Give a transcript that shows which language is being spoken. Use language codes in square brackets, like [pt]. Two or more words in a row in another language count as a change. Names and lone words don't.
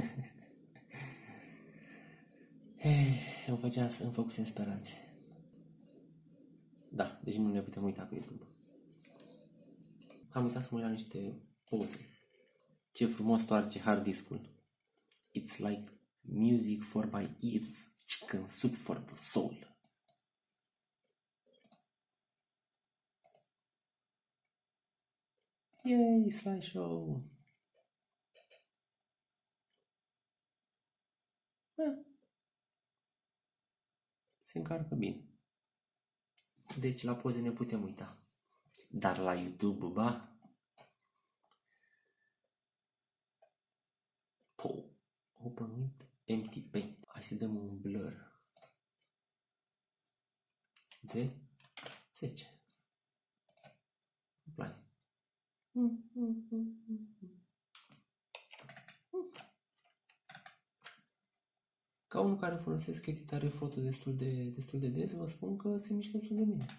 [ro] Îmi făcusem speranțe. Da, deci nu ne putem uita pe YouTube. Am uitat să mă uit la niște poze. Ce frumos toarce hard discul. [en] It's like music for my ears, chicken soup for the soul. Yay, slideshow! [ro] Se încarcă bine. Deci la poze ne putem uita. Dar la YouTube, ba? [en] Open with empty paint. [ro] Hai să dăm un blur de 10. Apply. Ca unul care folosesc editare foto destul de des, vă spun că se mișcă destul de bine.